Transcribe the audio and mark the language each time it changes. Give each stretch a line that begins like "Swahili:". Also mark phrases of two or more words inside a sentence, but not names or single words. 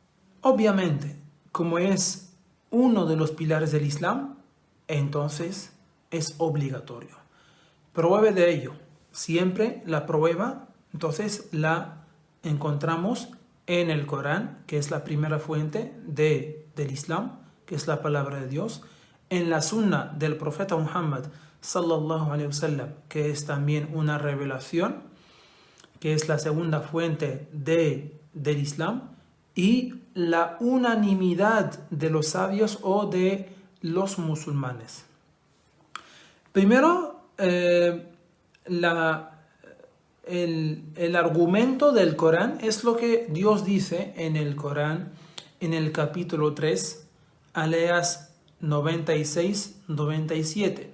Spanish: Obviamente, como es uno de los pilares del Islam, entonces es obligatorio. Prueba de ello. Siempre la prueba, entonces la encontramos en el Corán, que es la primera fuente del Islam, que es la palabra de Dios, en la Sunna del profeta Muhammad
Arabic: صلى الله عليه وسلم,
Spanish: que es también una revelación, que es la segunda fuente del Islam, y la unanimidad de los sabios o de los musulmanes. Primero, el argumento del Corán es lo que Dios dice en el Corán, en el capítulo 3, aleas 96-97.